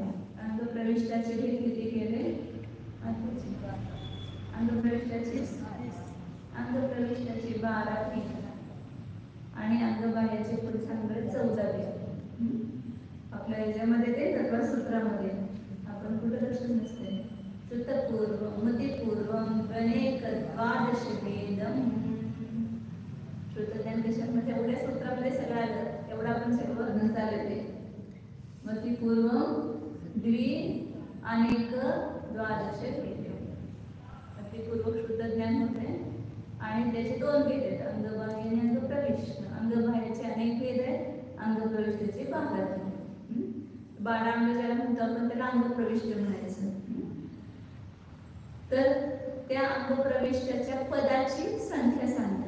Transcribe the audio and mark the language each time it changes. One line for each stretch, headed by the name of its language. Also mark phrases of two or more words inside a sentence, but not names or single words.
Marathi: अंग प्रविष्टाचे भेद किती केले? अंग प्रविष्टाचे 12 भेद आणि अंग बाह्याचे पुढे सांगणार 14 भेद. आपल्या याच्यामध्ये ते तत्वसूत्रामध्ये आपण कुठे लक्ष नसते.
Sanskrit: श्रुतपूर्वम मतिपूर्वम अनेक द्वादश भेदम.
Marathi: श्रुतज्ञान कशामध्ये एवढ्या सूत्रामध्ये सगळं आलं. एवढं आपण सगळं वर्णन झालं ते.
Sanskrit: मतिपूर्वम द्वि अनेक द्वादश भेदम.
Marathi: मतिपूर्वक शुद्धज्ञान होते आणि त्याचे 2 भेद आहेत, अंगबाह्य आणि अंगप्रविष्ट. अंगबाह्याचे अनेक भेद आहेत, अंगप्रविष्टाचे 12 भेद. 12 अंग ज्याला म्हणतो आपण त्याला अंगप्रविष्ट म्हणायचं. तर त्या अंगप्रविष्टाच्या पदाची संख्या सांगते.